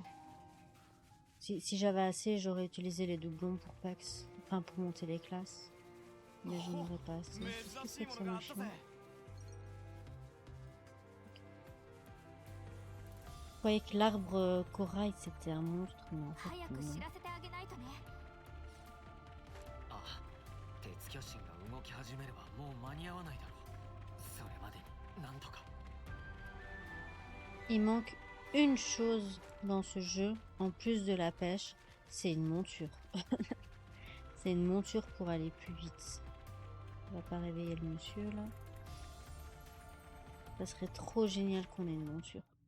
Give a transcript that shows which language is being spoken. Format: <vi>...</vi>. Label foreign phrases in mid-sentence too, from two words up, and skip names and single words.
<fr>Si j'avais assez, j'aurais utilisé les doublons pour Pax. Enfin, pour monter les classes. Mais je n'en aurais pas assez. Qu'est-ce que c'est que ce machin? Je croyais que l'arbre corail c'était un monstre, mais en fait</fr> <ja>早く</ja> <fr>non.</fr> <ja>知らせてあげないとね。ああ、鉄巨神が動き始めればもう間に合わないだろう。それまでになんとか。</ja> <fr>Il manque une chose dans ce jeu, en plus de la pêche, c'est une monture. C'est une monture pour aller plus vite. On va pas réveiller le monsieur là. Ça serait trop génial qu'on ait une monture.</fr>